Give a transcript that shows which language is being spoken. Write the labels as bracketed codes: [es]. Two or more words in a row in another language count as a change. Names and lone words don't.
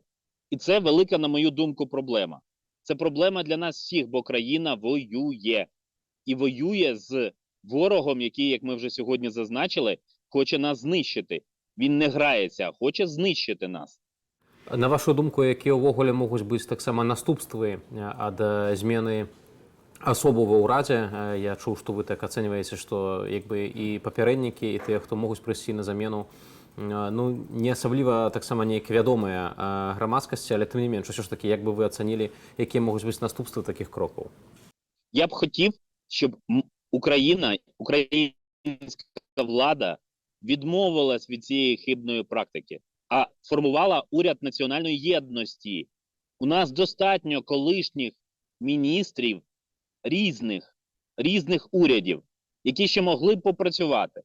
[uk] І це велика, на мою думку, проблема. Це проблема для нас всіх, бо країна воює. І воює з ворогом, який, як ми вже сьогодні зазначили, хоче нас знищити. Він не грається, а хоче знищити нас. [be] На вашу думку, які ўвогуле могуць быць таксама наступствы ад змены асобу ва ўрадзе? Я чуў, што вы так ацэньваеце, што як бы і папярэднікі, і тыя, хто могуць прыйсці на замену, не асабліва таксама нейк вядомыя грамадскасці, але тым не менш, усё ж такі, як бы вы ацанілі, якія могуць быць наступствы такіх крокаў? [uk] Я б хотів, щоб українська влада відмовилась від цієї хибної практики, а формувала уряд національної єдності. У нас достатньо колишніх міністрів різних урядів, які ще могли б попрацювати.